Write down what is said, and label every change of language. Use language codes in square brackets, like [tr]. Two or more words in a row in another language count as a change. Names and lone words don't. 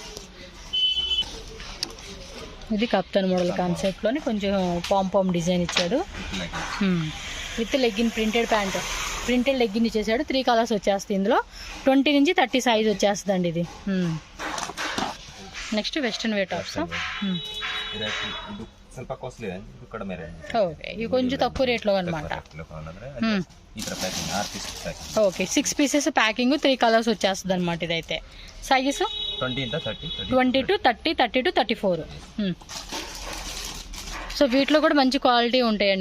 [te] ఇది కప్తాన్ మోడల్ కాన్సెప్ట్లోని కొంచెం పాంపామ్ డిజైన్ ఇచ్చాడు. [en] with leggin printed pant, printed leggin ఇచ్చేసాడు. [te] 3 కలర్స్ వచ్చేస్తాయి ఇందులో. 20 నుంచి 30 సైజ్ వచ్చేస్తుంది అండి ఇది. [en] next western wear tops. [kn] ಸ್ವಲ್ಪ ಕಾಸ್ಟ್ಲಿ [te] ఓకే. ఇవి కొంచెం తక్కువ రేట్లో అనమాట. ఓకే. [en] 6 pieces packing, [te] 3 కలర్స్ వచ్చేస్తుంది అనమాట. ఇదైతే సైజెస్ 20 to 30, 30 to 34. సో వీటిలో కూడా మంచి క్వాలిటీ ఉంటాయండి.